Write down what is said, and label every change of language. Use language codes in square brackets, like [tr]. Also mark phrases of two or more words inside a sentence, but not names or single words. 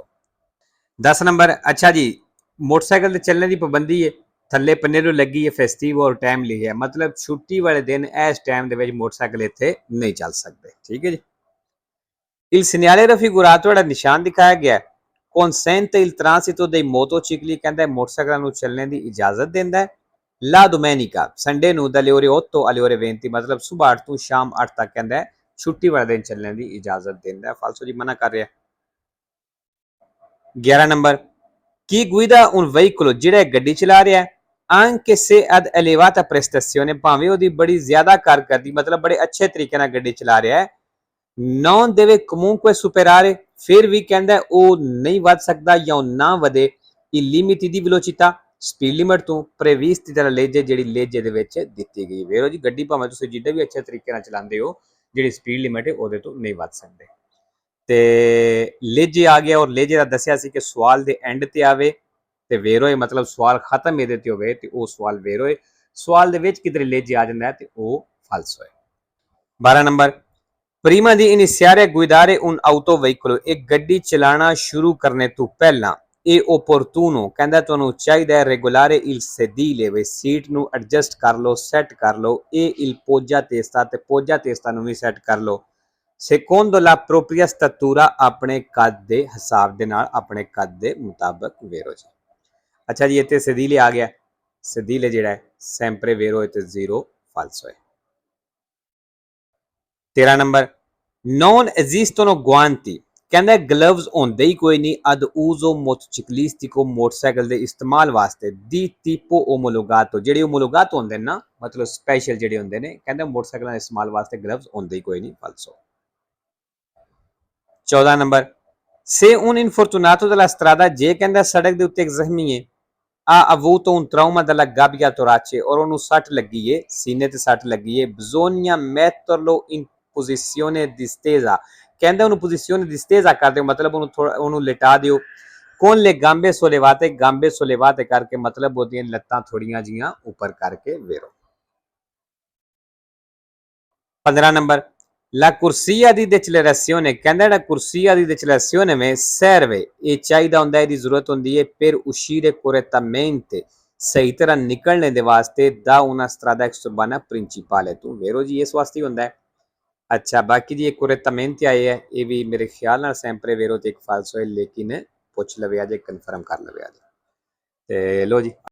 [pa] 10 ਨੰਬਰ ਅੱਛਾ ਜੀ मोटरसाइकिल ਤੇ ਚੱਲਣ ਦੀ ਪਾਬੰਦੀ ਹੈ ਥੱਲੇ ਪੰਨੇ ਨੂੰ ਲੱਗੀ ਹੈ ਫੈਸਟਿਵ ਔਰ ਟਾਈਮ ਲਿਖਿਆ मतलब ਛੁੱਟੀ ਵਾਲੇ ਦਿਨ ਇਸ ਟਾਈਮ ਦੇ ਵਿੱਚ ਮੋਟਰਸਾਈਕਲ ਇੱਥੇ ਨਹੀਂ ਚੱਲ ਸਕਦੇ ਠੀਕ ਹੈ ਜੀ। [it] Il segnale raffigurato [pa] ਜਿਹੜਾ ਨਿਸ਼ਾਨ ਦਿਖਾਇਆ ਗਿਆ [it] consente il transito dei motocicli [pa] ਕਹਿੰਦਾ ਮੋਟਰਸਾਈਕਲਾਂ ਨੂੰ ਚੱਲਣ ਦੀ ਇਜਾਜ਼ਤ ਦਿੰਦਾ ਹੈ। [it] La domenica [pa] ਸੰਡੇ ਨੂੰ [it] dalle ore 8 alle ore 20 [pa] मतलब ਸੁਬਾਹ 8 ਤੋਂ ਸ਼ਾਮ 8 ਤੱਕ ਕਹਿੰਦਾ ਛੁੱਟੀ ਵਾਲੇ ਦਿਨ ਚੱਲਣ ਦੀ ਇਜਾਜ਼ਤ ਦਿੰਦਾ ਹੈ ਫਾਲਸੋ ਜੀ ਮਨਾ ਕਰ ਰਿਹਾ। 11 ਨੰਬਰ [it] chi guida un veicolo [pa] ਜਿਹੜਾ ਗੱਡੀ ਚਲਾ ਰਿਹਾ [it] anche se ad elevata prestazione [pa] ਭਾਵੇਂ ਉਹਦੀ ਬੜੀ ਜ਼ਿਆਦਾ ਕਾਰਗਰਦੀ ਮਤਲਬ ਬੜੇ ਅੱਛੇ ਤਰੀਕੇ ਨਾਲ ਗੱਡੀ ਚਲਾ ਰਿਹਾ ਹੈ [it] non deve comunque superare [pa] ਫਿਰ ਵੀ ਕਹਿੰਦਾ ਉਹ ਨਹੀਂ ਵੱਧ ਸਕਦਾ ਜਾਂ ਨਾ ਵਧੇ [it] il limiti di velocità [en] speed limit [pa] ਤੋਂ [it] previsti dalla legge [pa] ਜਿਹੜੀ ਲੇਜੇ ਦੇ ਵਿੱਚ ਦਿੱਤੀ ਗਈ ਵੇਰੋ ਜੀ ਗੱਡੀ ਭਾਵੇਂ ਤੁਸੀਂ ਜਿੱਦਾਂ ਵੀ ਅੱਛੇ ਤਰੀਕੇ ਨਾਲ ਚਲਾਉਂਦੇ ਹੋ ਜਿਹੜੀ [en] speed limit [pa] ਹੈ ਉਹਦੇ ਤੋਂ ਨਹੀਂ ਵੱਧ ਸਕਦੇ। ਤੇ ਲੇਜੇ ਆ ਗਿਆ ਔਰ ਲੇਜੇ ਦਾ ਦੱਸਿਆ ਸੀ ਕਿ ਸਵਾਲ ਦੇ ਐਂਡ ਤੇ ਆਵੇ ਤੇ ਵੇਰੋਏ ਮਤਲਬ ਸਵਾਲ ਖਤਮ ਇਹਦੇ ਤੇ ਹੋਵੇ ਤੇ ਉਹ ਸਵਾਲ ਵੇਰੋਏ ਸਵਾਲ ਦੇ ਵਿੱਚ ਕਿਧਰੇ ਲੇਜੇ ਆ ਜਾਂਦਾ ਤੇ ਉਹ ਫਾਲਸੋ ਹੈ। 12 ਨੰਬਰ [it] prima di iniziare a guidare un autoveicolo [pa] एक ਗੱਡੀ ਚਲਾਣਾ ਸ਼ੁਰੂ ਕਰਨੇ ਤੋਂ ਪਹਿਲਾਂ ਇਹ opportuno ਕਹਿੰਦਾ ਤੁਹਾਨੂੰ ਚਾਹੀਦਾ ਹੈ [it] regolare il sedile [pa] ਵੀ ਸੀਟ ਨੂੰ ਐਡਜਸਟ ਕਰ ਲਓ ਸੈੱਟ ਕਰ ਲਓ ਇਹ [it] il poggia testa [pa] ਤੇ [it] poggia testa [pa] ਨੂੰ ਵੀ ਸੈੱਟ ਕਰ ਲਓ [it] secondo la propria statura [pa] ਆਪਣੇ ਕੱਦ ਦੇ ਹਿਸਾਬ ਦੇ ਨਾਲ ਆਪਣੇ ਕੱਦ ਦੇ ਮੁਤਾਬਕ ਵੇਰੋ ਜੀ। ਅੱਛਾ ਜੀ ਇੱਥੇ sedile ਆ ਗਿਆ sedile ਜਿਹੜਾ ਹੈ [it] sempre vero [pa] ਤੇ 0 falso ਹੈ। 13 ਨੰਬਰ [it] non esistono guanti [pa] ਕਹਿੰਦਾ ਗਲਵਜ਼ ਹੁੰਦੇ ਹੀ ਕੋਈ ਨਹੀਂ [it] ad uso motociclistico [pa] ਮੋਟਰਸਾਈਕਲ ਦੇ ਇਸਤੇਮਾਲ ਵਾਸਤੇ [it] di tipo omologato [pa] ਜਿਹੜੇ omologato ਹੁੰਦੇ ਨੇ ਨਾ ਮਤਲਬ ਸਪੈਸ਼ਲ ਜਿਹੜੇ ਹੁੰਦੇ ਨੇ ਕਹਿੰਦਾ ਮੋਟਰਸਾਈਕਲਾਂ ਦੇ ਇਸਤੇਮਾਲ ਵਾਸਤੇ ਗਲਵਜ਼ ਹੁੰਦੇ ਹੀ ਕੋਈ ਨਹੀਂ ਫਾਲਸੋ। 14 ਨੰਬਰ [it] se un infortunato della strada [pa] ਜੇ ਕਹਿੰਦਾ ਸੜਕ ਦੇ ਉੱਤੇ ਇੱਕ ਜ਼ਖਮੀ ਹੈ [it] ha avuto un trauma dalla gabbia torace [pa] ਔਰ ਉਹਨੂੰ ਸੱਟ ਲੱਗੀ ਹੈ ਸੀਨੇ ਤੇ ਸੱਟ ਲੱਗੀ ਹੈ [it] bisogna metterlo in posizione distesa [pa] ਕਹਿੰਦਾ ਉਹਨੂੰ ਪੋਜੀਸ਼ਨ distesa ਕਰ ਦਿਓ ਮਤਲਬ ਉਹਨੂੰ ਲਿਟਾ ਦਿਓ [it] con le gambe sollevate [pa] ਕਰਕੇ ਮਤਲਬ ਉਹਦੀਆਂ ਲੱਤਾਂ ਥੋੜੀਆਂ ਜੀਆਂ ਉੱਪਰ ਕਰਕੇ ਵੇਰੋ। 15 ਨੰਬਰ [it] la corsia di decelerazione [pa] ਕਹਿੰਦਾ ਜਿਹੜਾ [it] corsia di decelerazione [pa] में serve ਇਹ ਚਾਹੀਦਾ ਹੁੰਦਾ ਇਹਦੀ ਜ਼ਰੂਰਤ ਹੁੰਦੀ ਹੈ [it] per uscire correttamente [pa] ਸਹੀ ਤਰ੍ਹਾਂ ਨਿਕਲਣੇ ਦੇ ਵਾਸਤੇ [it] da una strada exurbana principale [pa] ਤੋਂ ਵੇਰੋ ਜੀ ਇਸ ਵਾਸਤੇ ਹੁੰਦਾ ਹੈ। [hi] अच्छा बाकी जी [pa] correttamente [hi] आए है ये भी मेरे ख्याल [pa] ਨਾਲ [it] sempre vero [pa] ਤੇ ਇੱਕ falso ਹੈ ਲੇਕਿਨ ਪੁੱਛ ਲਵੇ ਅਜੇ ਕਨਫਰਮ ਕਰ ਲਵੇ ਅਜੇ ਤੇ ਲੋ ਜੀ।